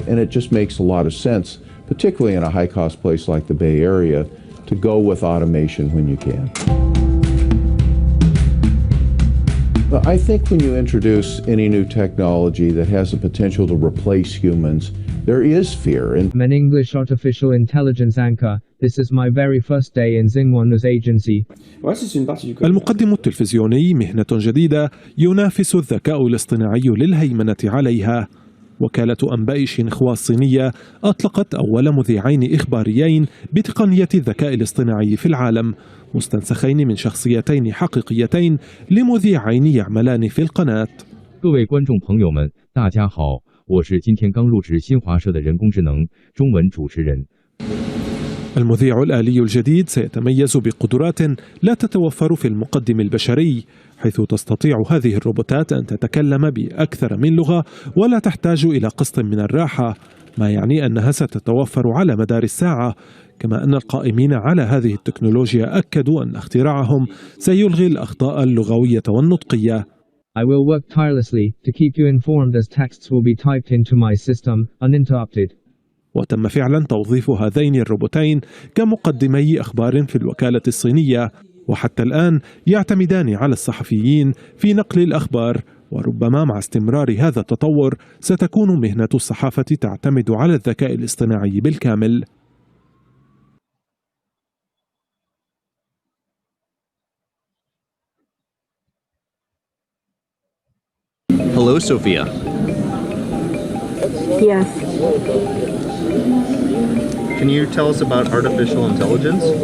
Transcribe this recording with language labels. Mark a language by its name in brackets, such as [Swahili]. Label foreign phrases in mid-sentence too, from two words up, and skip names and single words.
[English] And it just makes a lot of sense, particularly in a high cost place like the Bay Area, to go with automation when you can. I think when you introduce any new technology that has the potential to replace humans, there is fear. I'm an English artificial intelligence anchor. This is my very first day in Xinhua News Agency. [Arabic] المقدم التلفزيوني مهنة جديدة ينافس الذكاء الاصطناعي للهيمنة عليها. وكالة أنباء شينخوا الصينية أطلقت أول مذيعين إخباريين بتقنية الذكاء الاصطناعي في العالم، مستنسخين من شخصيتين حقيقيتين لمذيعين يعملان في القناة. [Chinese] 各位观众朋友们，大家好，我是今天刚入职新华社的人工智能中文主持人。 [Arabic] المذيع الآلي الجديد سيتميز بقدرات لا تتوفر في المقدم البشري، حيث تستطيع هذه الروبوتات أن تتكلم بأكثر من لغة ولا تحتاج إلى قسط من الراحة، ما يعني أنها ستتوفر على مدار الساعة. كما أن القائمين على هذه التكنولوجيا أكدوا أن اختراعهم سيلغي الأخطاء اللغوية والنطقية. [English] I will work tirelessly to keep you informed as texts will be typed into my system uninterrupted. [Arabic] وتم فعلا توظيف هذين الروبوتين كمقدمي أخبار في الوكالة الصينية، وحتى الآن يعتمدان على الصحفيين في نقل الأخبار، وربما مع استمرار هذا التطور ستكون مهنة الصحافة تعتمد على الذكاء الاصطناعي بالكامل. [English] Hello, Sophia. Yes. Can you tell us about artificial intelligence?